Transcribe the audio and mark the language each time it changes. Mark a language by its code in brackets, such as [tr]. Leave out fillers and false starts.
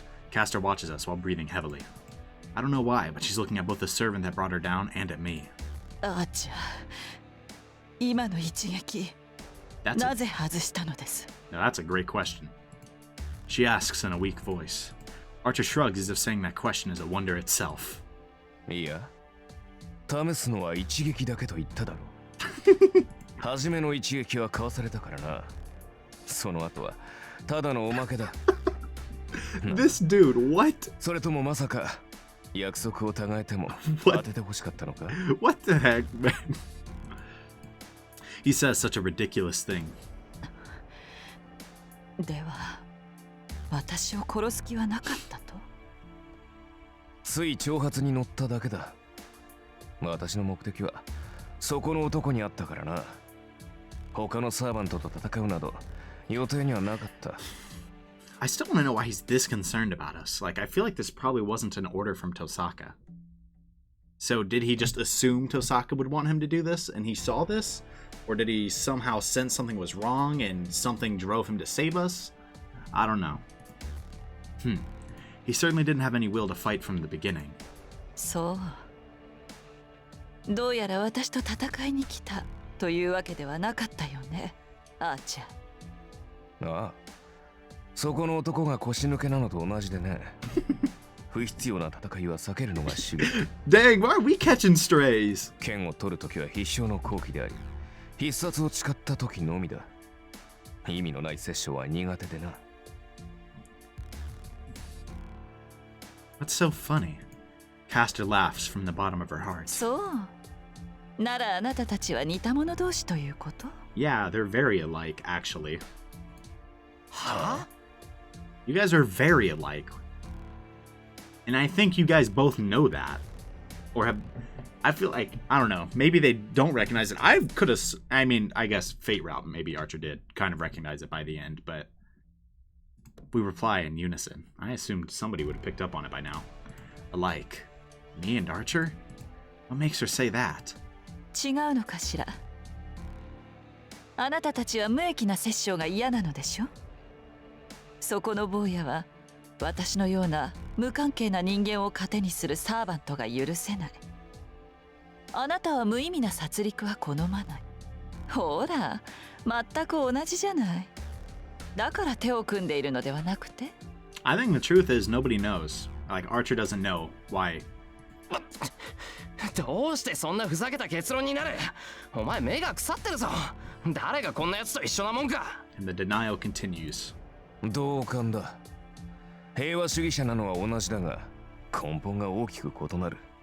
[en] Castor watches us while breathing heavily. I don't know why, but she's looking at both the servant that brought her down and at me. [ja] アーチャー、今の一撃、なぜ外したのです？ [en] Now that's a great question. She asks in a weak voice. Archer shrugs as if saying that question is a wonder itself. [ja] いや、試すのは一撃だけと言っただろう。初めの一撃はかわされたからな。その後はただのおまけだ。 [en] This dude, what? [ja] それともまさか約束を違えても当ててほしかったのか？ [en] What the heck, man? He says such a ridiculous thing. [ja] では、私を殺す気はなかったと？つい挑発に乗っただけだ。私の目的はそこの男にあったからな。他のサーバントと戦うなど予定にはなかった。 [en] I still want to know why he's this concerned about us. I feel like this probably wasn't an order from Tosaka. So did he just assume Tosaka would want him to do this and he saw this? Or did he somehow sense something was wrong and something drove him to save us? I don't know. He certainly didn't have any will to fight from the beginning. [ja] そう。どうやら私と戦いに来たというわけではなかったよね、アーチャー。ああ、そこの男が腰抜けなのと同じでね。不必要な戦いは避けるのが主義。 [en] Dang, why are we catching strays? [ja] 剣を取るときは必勝の好機であり、必殺を誓ったときのみだ。意味のない殺生は苦手でな。 [en] What's so funny? Castor laughs from the bottom of her heart. [ja] そう。ならあなたたちは似た者同士ということ？ [en] Yeah, they're very alike, actually. Huh? You guys are very alike. And I think you guys both know that. Or have... I feel like, I don't know, maybe they don't recognize it. I could have... I mean, I guess Fate Route, maybe Archer did kind of recognize it by the end, but... We reply in unison. I assumed somebody would have picked up on it by now. Alike. Me and Archer? What makes her say that? [ja] 違うのかしら。あなたたちは無益な殺生が嫌なのでしょ？そこの坊やは私のような無関係な人間を糧にするサーバントが許せない。あなたは無意味な殺戮は好まない。ほら、全く同じじゃない。だから手を組んでいるのではなくて？ [en] I think the truth is nobody knows. Archer doesn't know why. [ja] どうしてそんなふざけた結論になる？お前目が腐ってるぞ。誰がこんな奴と一緒なもんか。 [en] And the denial continues. [ja] 同感だ。平和主義者なのは同じだが、根本が大きく異なる。